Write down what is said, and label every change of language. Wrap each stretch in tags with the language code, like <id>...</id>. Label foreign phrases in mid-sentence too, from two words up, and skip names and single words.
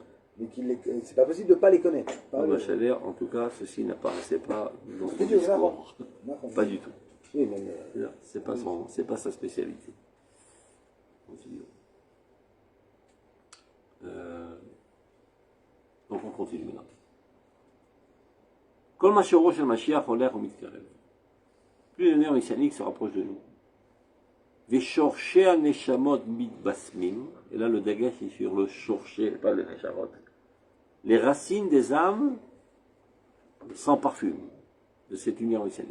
<fr>Mais c'est pas possible de ne pas les connaître. En tout cas, ceci n'apparaissait pas dans son discours. Pas du tout. Oui, c'est pas sa spécialité. Donc on continue maintenant.</fr> <he>כל משורו של משיח הולך ומתקרב.</he> <fr>Plus le néant messianique se rapproche de nous.</fr> <he>ושורשי הנשמות מתבשמים.</he> <fr>Et là le dagash est sur le shorshei, pas le neshamot. Les racines des âmes sans parfum de cette union messianique.</fr>